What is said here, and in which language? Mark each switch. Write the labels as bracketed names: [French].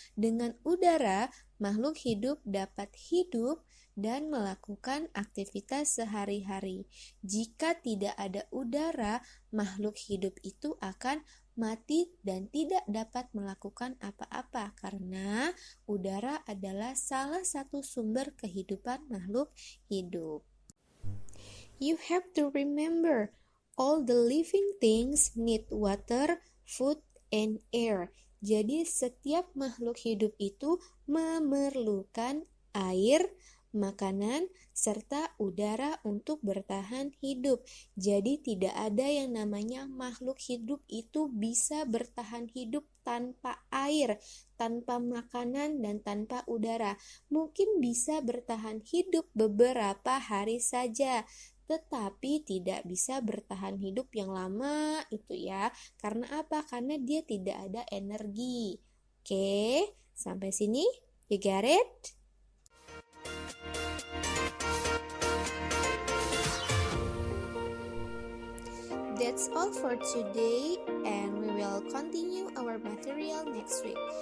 [Indonesian] Dengan udara, makhluk hidup dapat hidup dan melakukan aktivitas sehari-hari. Jika tidak ada udara, makhluk hidup itu akan mati dan tidak dapat melakukan apa-apa karena udara adalah salah satu sumber kehidupan makhluk hidup. [English] You have to remember, all the living things need water, food, and air. [Indonesian] Jadi setiap makhluk hidup itu memerlukan air, makanan, serta udara untuk bertahan hidup. Jadi tidak ada yang namanya makhluk hidup itu bisa bertahan hidup tanpa air, tanpa makanan, dan tanpa udara. Mungkin bisa bertahan hidup beberapa hari saja, tetapi tidak bisa bertahan hidup yang lama itu ya. Karena apa? Karena dia tidak ada energi. Oke, sampai sini [English] you get it? That's all for today, and we will continue our material next week.